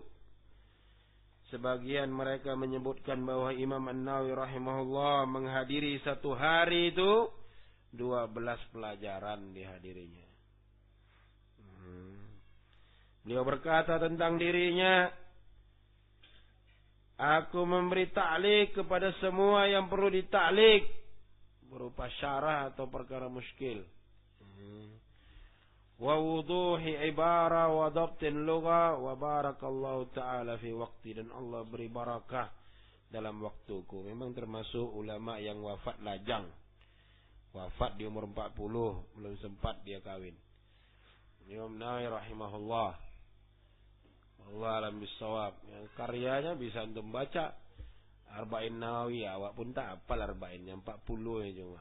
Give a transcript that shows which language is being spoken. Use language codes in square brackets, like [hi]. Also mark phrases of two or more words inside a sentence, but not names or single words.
[id] Sebagian mereka menyebutkan bahwa Imam An-Nawawi rahimahullah menghadiri satu hari itu 12 pelajaran dihadirinya. Beliau berkata tentang dirinya, aku memberi ta'liq kepada semua yang perlu ditaklik, berupa syarah atau perkara muskil. [ar] ووضوح عبارة وضبط لغة وبارك الله تعالى في وقتي, [id] dan Allah beri barakah dalam waktuku. Memang termasuk ulama yang wafat lajang. Wafat di umur 40, belum sempat dia kawin. Imam Nawawi rahimahullah, [ar] الله أعلم بالصواب, [id] yang karyanya bisa untuk baca Arba'in Nawawi, awak pun tak hafal Arba'innya, 40 ya cuma.